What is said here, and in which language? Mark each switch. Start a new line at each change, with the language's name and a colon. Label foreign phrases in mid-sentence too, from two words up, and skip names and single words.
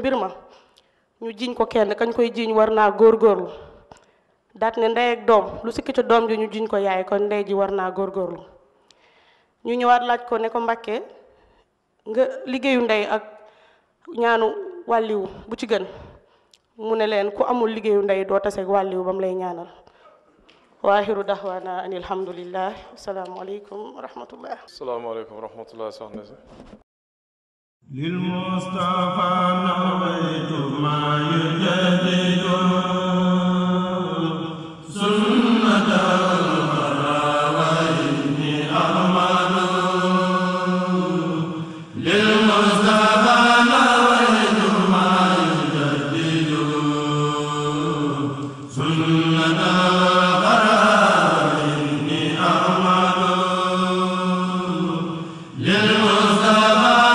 Wolof: mbir ma ñu jiñ ko kenn kañ koy jiñ war naa góorgóorlu daat ne ndey ak doom lu sikk ca doom ji ñu jiñ ko yaay kon ndey ji war naa góorgóorlu ñu ñëwaat laaj ko ne ko Mbàkke nga liggéeyu ndey ak ñaanu wàlliwu bu ci gën mu ne leen ku amul liggéeyu ndey doo taseeg wàlliwu ba mu lay ñaanal
Arabic: وآخر دعوانا أن الحمد لله السلام عليكم ورحمة الله السلام عليكم ورحمة الله
Wolof: soxna si
Arabic: للمصطفى نويت ما يجدد سنة الورى وإني أحمد للمصطفى نويت ما يجدد سنة الورى وإني أحمد للمصطفى